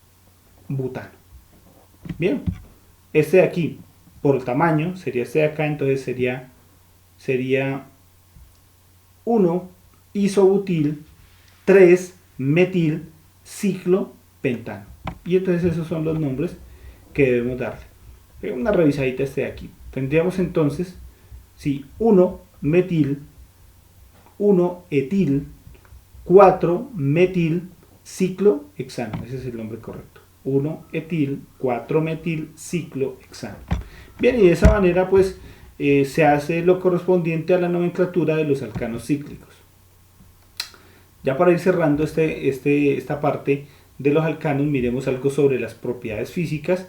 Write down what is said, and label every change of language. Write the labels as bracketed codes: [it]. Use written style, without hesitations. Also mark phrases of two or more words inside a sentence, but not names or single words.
[es] Bien, este de aquí por tamaño sería este de acá, entonces sería 1 isobutil, 3 metil, ciclopentano. Y entonces esos son los nombres que debemos darle. Una revisadita este de aquí. Tendríamos entonces, si 1 metil, 1 etil, 4 metil, ciclohexano. Ese es el nombre correcto. 1 etil, 4 metil, ciclohexano. Bien, y de esa manera pues se hace lo correspondiente a la nomenclatura de los alcanos cíclicos. Ya para ir cerrando esta parte de los alcanos, miremos algo sobre las propiedades físicas.